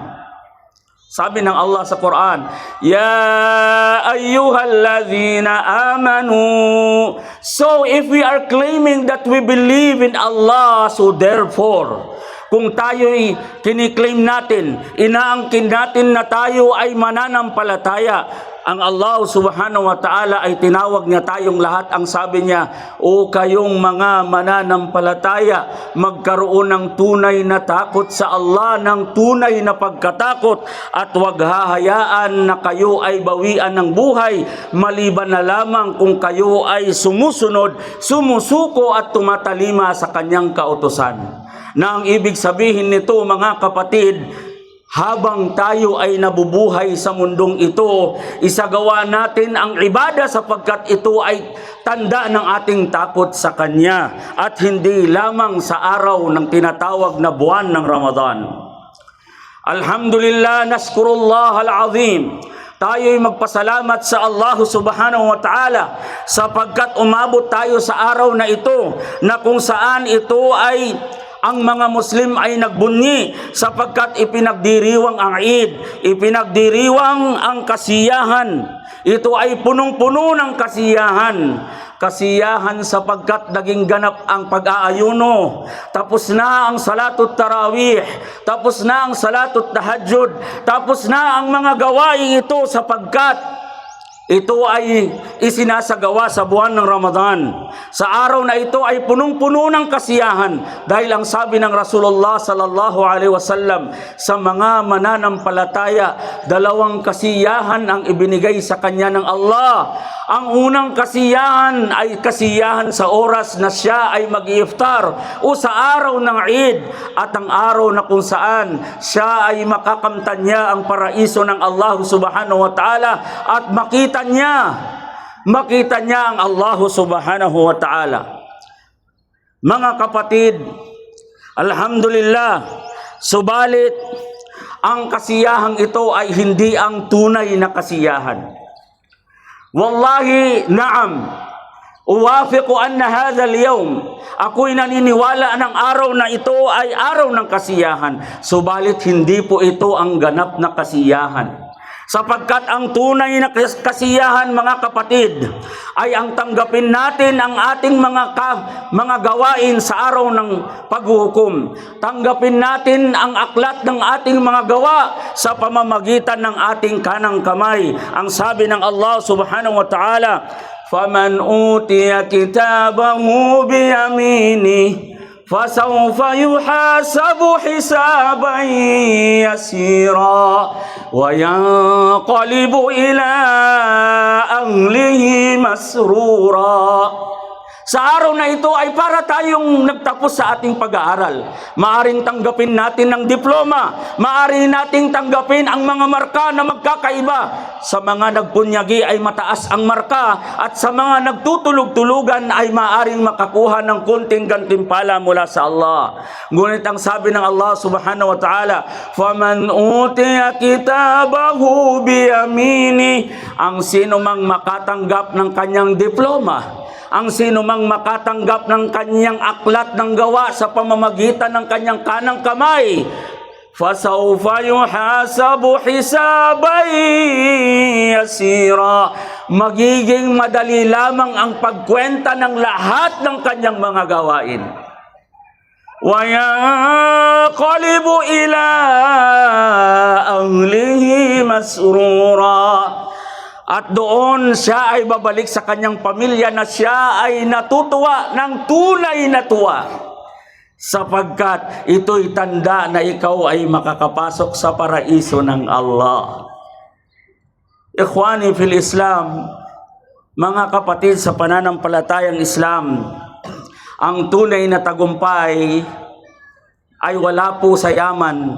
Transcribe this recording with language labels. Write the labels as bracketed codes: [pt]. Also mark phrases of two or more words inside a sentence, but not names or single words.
[tl] Sabi ng Allah sa Quran, [ar] يا أيها الذين آمنوا. [en] So if we are claiming that we believe in Allah, so therefore, [tl] kung tayo'y kiniklaim natin, inaangkin natin na tayo ay mananampalataya, ang Allah [ar] سبحانه وتعالى [tl] ay tinawag niya tayong lahat. Ang sabi niya, o kayong mga mananampalataya, magkaroon ng tunay na takot sa Allah, ng tunay na pagkatakot, at huwag hahayaan na kayo ay bawian ng buhay, maliban na lamang kung kayo ay sumusunod, sumusuko at tumatalima sa kanyang kautusan. Na ang ibig sabihin nito, mga kapatid, habang tayo ay nabubuhay sa mundong ito, isagawa natin ang ibada, sapagkat ito ay tanda ng ating takot sa Kanya, at hindi lamang sa araw ng tinatawag na buwan ng Ramadan. [ar] الحمد لله نشكر الله العظيم. [tl] Tayo'y magpasalamat sa Allah [ar] سبحانه وتعالى, [tl] sapagkat umabot tayo sa araw na ito, na kung saan ito ay ang mga Muslim ay nagbunyi sapagkat ipinagdiriwang ang Eid, ipinagdiriwang ang kasiyahan. Ito ay punong-puno ng kasiyahan. Kasiyahan sapagkat naging ganap ang pag-aayuno. Tapos na ang [ar] صلاة التراويح, [tl] tapos na ang [ar] صلاة التهجد, [tl] tapos na ang mga gawain ito sapagkat ito ay isinasagawa sa buwan ng Ramadan. Sa araw na ito ay punong-puno ng kasiyahan dahil ang sabi ng [ar] رسول الله صلى الله عليه وسلم [tl] sa mga mananampalataya, dalawang kasiyahan ang ibinigay sa kanya ng Allah. Ang unang kasiyahan ay kasiyahan sa oras na siya ay mag-iftar o sa araw ng Eid, at ang araw na kung saan siya ay makakamtan niya ang paraiso ng Allah [ar] سبحانه وتعالى [tl] at makita niya ang Allah [ar] سبحانه وتعالى. [tl] Mga kapatid, alhamdulillah, subalit ang kasiyahang ito ay hindi ang tunay na kasiyahan. [ar] والله نعم أوافق أن هذا اليوم, [tl] ako'y naniniwala ng araw na ito ay araw ng kasiyahan, subalit hindi po ito ang ganap na kasiyahan. Sapagkat ang tunay na kasiyahan, mga kapatid, ay ang tanggapin natin ang ating mga gawain sa araw ng paghuhukom. Tanggapin natin ang aklat ng ating mga gawa sa pamamagitan ng ating kanang kamay. Ang sabi ng Allah [ar] سبحانه وتعالى, فَمَنْ أُوتِيَ كِتَابَهُ بِيَمِينِهِ فَسَوْفَ يُحَاسَبُ حِسَابًا يَسِيرًا وَيَنْقَلِبُ إِلَى أَهْلِهِ مَسْرُورًا. [tl] Sa araw na ito ay para tayong nagtapos sa ating pag-aaral. Maaring tanggapin natin ng diploma, maaring nating tanggapin ang mga marka na magkakaiba. Sa mga nagpunyagi ay mataas ang marka, at sa mga nagtutulog-tulugan ay maaring makakuha ng kunting gantimpala mula sa Allah. Ngunit ang sabi ng Allah [ar] سبحانه وتعالى, فَمَنْ أُوتِيَ كِتَابَهُ بِيَمِينِهِ, [tl] ang sino mang makatanggap ng kanyang diploma, ang sino mang makatanggap ng kanyang aklat ng gawa sa pamamagitan ng kanyang kanang kamay, [ar] فَسَوْفَ يُحَاسَبُ حِسَابًا يَسِيرًا, [tl] magiging madali lamang ang pagkwenta ng lahat ng kanyang mga gawain. [ar] وَيَنْقَلِبُ إِلَىٰ أَهْلِهِ مَسْرُورًا, [tl] at doon siya ay babalik sa kanyang pamilya na siya ay natutuwa ng tunay na tuwa, sapagkat ito'y tanda na ikaw ay makakapasok sa paraiso ng Allah. [ar] إخواني في الإسلام, [tl] mga kapatid sa pananampalatayang Islam, ang tunay na tagumpay ay wala po sa yaman.